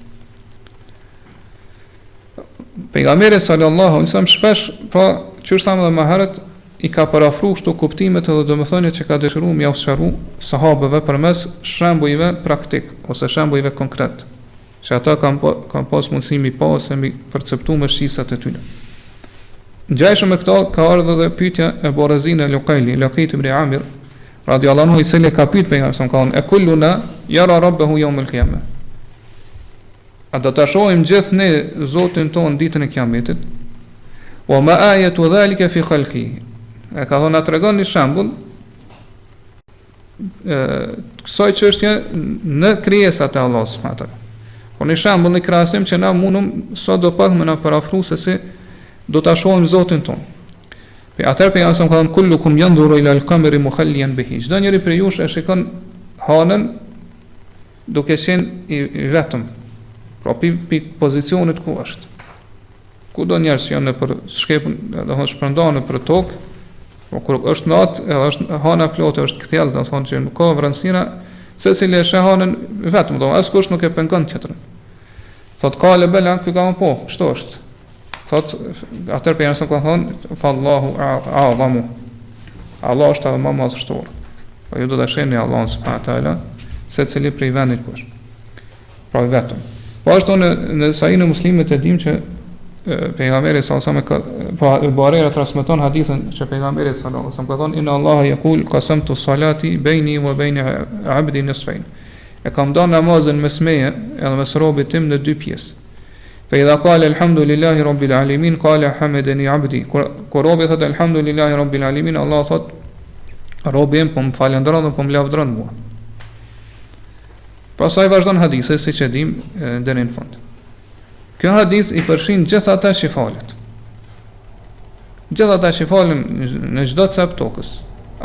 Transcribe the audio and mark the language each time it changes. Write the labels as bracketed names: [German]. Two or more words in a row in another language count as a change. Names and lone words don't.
[Albanian] Pejgamberi [Arabic] صلى الله عليه وسلم [Albanian] shpesh, po çush thamë edhe më herët, i ka parafruar këto kuptimet edhe domethëniet që ka dëshiruar m'ia sqaru sahabeve përmes shembujve praktik ose shembujve konkret, që ata kanë pas mundësi mi pa ose mi perceptu me shqisat e tyre. Ngjajshëm me këto ka ardhur edhe pyetja e Borazin e Luqaili, Laqit ibn Amir [Arabic] رضي الله عنه, [Albanian] i cili ka pyet pejgamberin sa ka thonë e [Arabic] كلنا يرى ربه يوم القيامة. [Albanian] A do ta shohim gjithë ne Zotin ton ditën e Kiametit? [Arabic] وما آية ذلك في خلقه. [Albanian] E ka thonë, a tregon një shembull kësaj çështje në krijesat e Allahut [Arabic] سبحانه وتعالى. [Albanian] Po një shembull, një krahasim që na mundum sa do pak më na parafru se si do ta shohim Zotin ton. Pe atëherë pejgamberi sa ka thënë [Arabic] كلكم ينظر إلى القمر مخليا به. [Albanian] Çdo njeri prej jush e shikon hanën duke qenë i vetëm. Pra pikë pozicionit ku është. Ku do njerëz që janë në për shkepun, do të thonë shpërndanë për tokë, po kur është natë, edhe është hana plotë, është kthjellë, do të thonë që nuk ka vranësira, secili e sheh hanën vetëm, do askush nuk e pengon tjetrën. Thot ka le bela, ky ka po, kështu është. Thot atëherë pejgamberi ka thonë [Arabic] فالله أعظم. [Albanian] Allah është edhe më madhështor. Po ju do ta shihni Allahun [Arabic] سبحانه تعالى [Albanian] secili prej vendit ku është. Pra vetëm. Po ashtu në sahihin e Muslimit e dim që pejgamberi [Arabic] صلى الله عليه وسلم [Albanian] po Buhariu transmeton hadithin që pejgamberi [Arabic] صلى الله عليه وسلم [Albanian] ka thonë [Arabic] إن الله يقول قسمت صلاتي بيني وبين عبدي نصفين. [Albanian] E kam dhënë namazin mes meje edhe mes robit tim në dy pjesë. [Arabic] فإذا قال الحمد لله رب العالمين قال حمدني عبدي. [Albanian] Kur robi thotë [Arabic] الحمد لله رب العالمين, [Albanian] Allah thotë robi im po më falëndron dhe po më lavdron mua. Pastaj vazhdon hadithi siç e dim deri në fund. Kjo hadith i përfshin gjithë ata që falet. Gjithë ata që falen në çdo cep tokës.